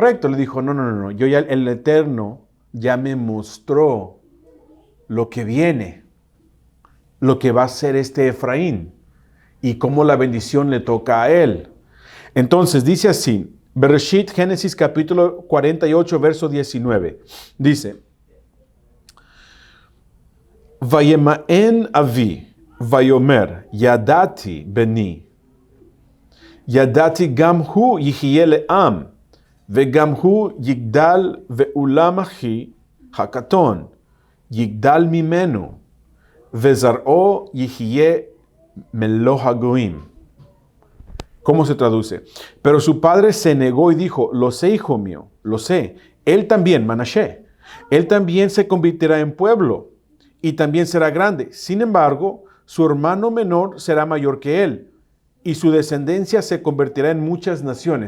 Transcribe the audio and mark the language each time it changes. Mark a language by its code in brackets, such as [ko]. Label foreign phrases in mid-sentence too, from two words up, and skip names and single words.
[es] Le dijo, no, yo ya, el Eterno ya me mostró lo que viene, lo que va a ser este Efraín, y cómo la bendición le toca a él. Entonces, dice así, Bereshit, Génesis capítulo 48, verso 19, dice, [he] וימאן אביו ויאמר ידעתי בני ידעתי גם הוא יהיה לעם וגם הוא יגדל ואולם אחיו הקטן יגדל ממנו וזרעו יהיה מלא הגוים. [es] ¿Cómo se traduce? Pero su padre se negó y dijo, lo sé, hijo mío, lo sé. Él también, Manashe, él también se convertirá en pueblo y también será grande. Sin embargo, su hermano menor será mayor que él, y su descendencia se convertirá en muchas naciones.